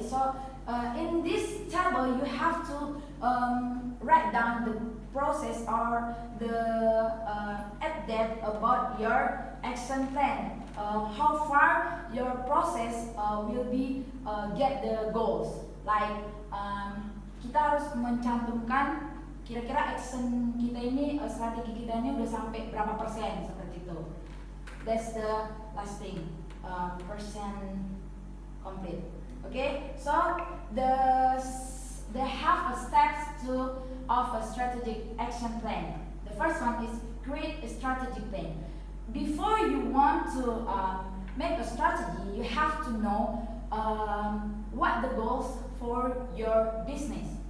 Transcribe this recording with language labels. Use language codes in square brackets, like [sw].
[en] So in this table you have to write down the process or the update about your action plan. How far your process will be get the goals. Like [id] kita harus mencantumkan kira-kira action kita ini, strategi kita ini udah sampai berapa persen, seperti itu. [en] That's the last thing, percent complete. Okay, so the they have a steps of a strategic action plan. The first one is create a strategic plan. Before you want to make a strategy, you have to know what the goals for your business.